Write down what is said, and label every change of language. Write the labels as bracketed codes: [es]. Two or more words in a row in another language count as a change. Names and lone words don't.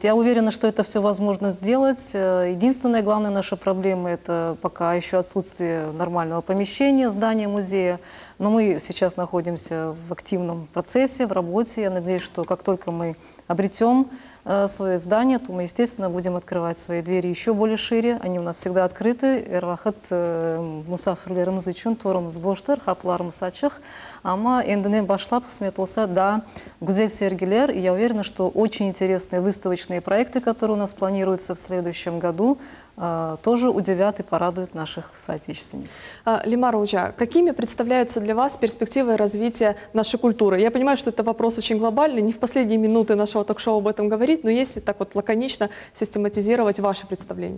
[ru] Я уверена, что это все возможно сделать. Единственная главная наша проблема – это пока еще отсутствие нормального помещения, здания музея. Но мы сейчас находимся в активном процессе, в работе. Я надеюсь, что как только мы обретем свое здание, то мы, естественно, будем открывать свои двери еще более шире. Они у нас всегда открыты. [crh] Эрвахат мусафирлерimiz üçün torumuz boştur, kapılarımız açık. Ama endine başlap kısmet olsa да, güzel sergiler. [ru] И я уверена, что очень интересные выставочные проекты, которые у нас планируются в следующем году, тоже удивят и порадуют наших соотечественников. Лимар Ужа, какими представляются для вас перспективы развития нашей культуры? Я понимаю, что это вопрос очень глобальный, не в последние минуты нашего ток-шоу об этом говорить, но если так вот лаконично систематизировать ваши представления.